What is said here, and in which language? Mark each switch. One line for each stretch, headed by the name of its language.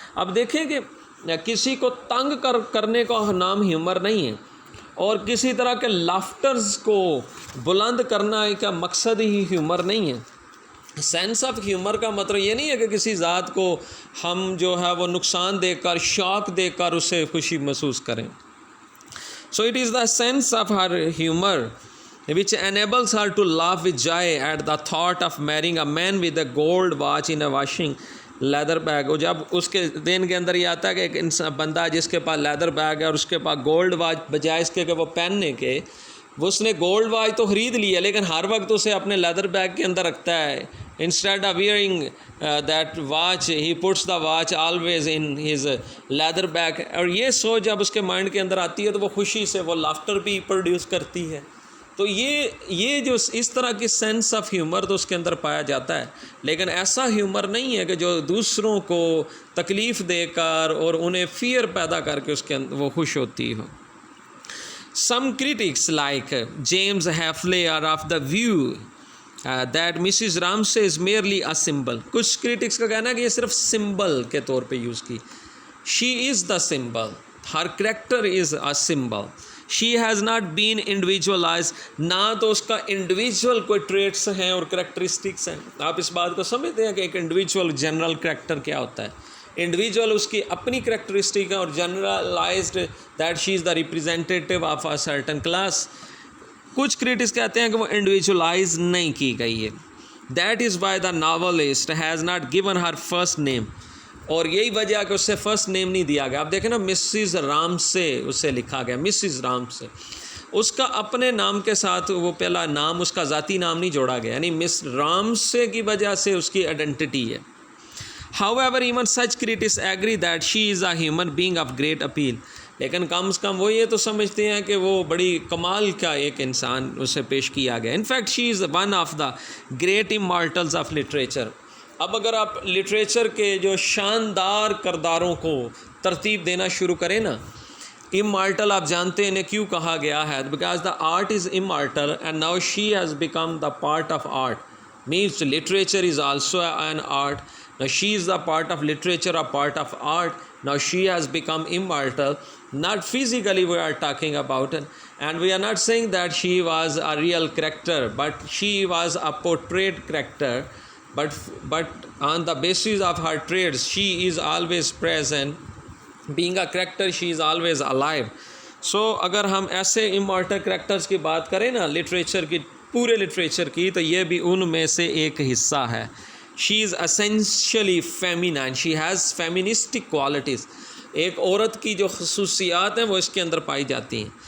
Urdu: اب دیکھیں کہ کسی کو تنگ کرنے کا نام ہیومر نہیں ہے، اور کسی طرح کے لافٹرز کو بلند کرنا کا مقصد ہی ہیومر نہیں ہے. سینس آف ہیومر کا مطلب یہ نہیں ہے کہ کسی ذات کو ہم جو ہے وہ نقصان دے کر، شوق دے کر اسے خوشی محسوس کریں.
English: So it is the sense of her humour which enables her to laugh with joy at the thought of marrying a man with a gold watch in a washing leather bag.
Urdu: اور جب اس کے دین کے اندر یہ آتا ہے کہ ایک انسان بندہ جس کے پاس لیدر بیگ ہے اور اس کے پاس گولڈ واچ، بجائے اس کے کہ وہ پہننے کے، وہ اس نے گولڈ واچ تو خرید لی ہے لیکن ہر وقت اسے اپنے لیدر بیگ کے اندر رکھتا ہے.
English: Instead of wearing that watch he puts the watch always in his leather bag.
Urdu: اور یہ سوچ جب اس کے مائنڈ کے اندر آتی ہے تو وہ خوشی سے وہ لافٹر بھی پروڈیوس کرتی ہے. تو یہ جو اس طرح کی سینس آف ہیومر تو اس کے اندر پایا جاتا ہے، لیکن ایسا ہیومر نہیں ہے کہ جو دوسروں کو تکلیف دے کر اور انہیں فیئر پیدا کر کے اس کے اندر وہ خوش ہوتی ہو.
English: Some critics like James Hafley are of the view that Mrs Ramsay is merely a symbol.
Urdu: کچھ کریٹکس کا کہنا ہے کہ یہ صرف سمبل کے طور پہ یوز کی.
English: She is the symbol, her character is a symbol. She has not been individualised,
Urdu: نہ تو اس کا انڈیویجول کوئی ٹریٹس ہیں اور کریکٹرسٹکس ہیں. آپ اس بات کو سمجھتے ہیں کہ ایک انڈیویجول جنرل کریکٹر کیا ہوتا ہے؟ انڈیویجول اس کی اپنی کریکٹرسٹک ہے اور
English: Generalised that she is the representative of a certain class.
Urdu: کچھ کریٹکس کہتے ہیں کہ وہ انڈیویجولائز نہیں کی گئی ہے.
English: That is why the novelist has not given her first name.
Urdu: اور یہی وجہ کہ اس سے فرسٹ نیم نہیں دیا گیا. آپ دیکھیں نا، مسز رامسے اسے لکھا گیا، مسز رامسے. اس کا اپنے نام کے ساتھ وہ پہلا نام، اس کا ذاتی نام نہیں جوڑا گیا، یعنی مس رامسے کی وجہ سے اس کی آئیڈینٹی ہے.
English: However, even such critics agree that she is a human being of great appeal.
Urdu: لیکن کم از کم وہ یہ تو سمجھتے ہیں کہ وہ بڑی کمال کا ایک انسان اسے پیش کیا گیا.
English: In fact, she is one of the great immortals of literature.
Urdu: اب اگر آپ لٹریچر کے جو شاندار کرداروں کو ترتیب دینا شروع کریں نا، امارٹل آپ جانتے ہیں انہیں کیوں کہا گیا ہے؟
English: Because the art is immortal and now she has become the part of art. means literature is also an art. Now she is the part of literature, a part of art. Now she has become immortal. Not physically we are talking about it, and we are not saying that she was a real character, but she was a portrayed character. But on the basis of her traits, she is always present. Being a character, she is always alive.
Urdu: So اگر ہم ایسے immortal characters کی بات کریں نا literature کی، پورے literature کی، تو یہ بھی ان میں سے ایک حصہ ہے.
English: She is essentially feminine. She has feministic qualities.
Urdu: ایک عورت کی جو خصوصیات ہیں وہ اس کے اندر پائی جاتی ہیں.